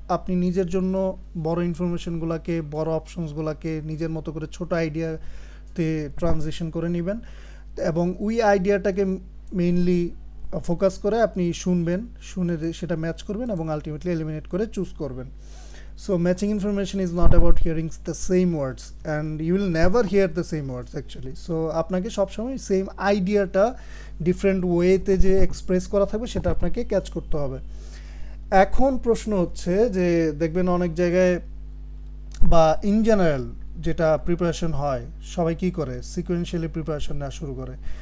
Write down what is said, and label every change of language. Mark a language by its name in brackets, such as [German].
[Bangla] আপনি নিজের জন্য বড় ইনফরমেশনগুলোকে, বড় অপশনসগুলোকে নিজের মতো করে ছোট আইডিয়াতে ট্রানজিশন করে নেবেন, এবং ওই আইডিয়াটাকে মেইনলি ফোকাস করে আপনি শুনবেন, শুনে সেটা ম্যাচ করবেন এবং আলটিমেটলি এলিমিনেট করে চুজ করবেন। [English] So matching information is not about hearing the same words, and you will never hear the same words actually. [Bangla] So আপনাকে সবসময় সেম আইডিয়াটা ডিফারেন্ট ওয়েতে যে এক্সপ্রেস করা থাকবে সেটা আপনাকে ক্যাচ করতে হবে। এখন প্রশ্ন হচ্ছে যে দেখবেন অনেক জায়গায় বা ইন জেনারেল যেটা প্রিপারেশন হয়, সবাই কী করে সিকোয়েন্সিয়ালি প্রিপারেশন নেওয়া শুরু করে।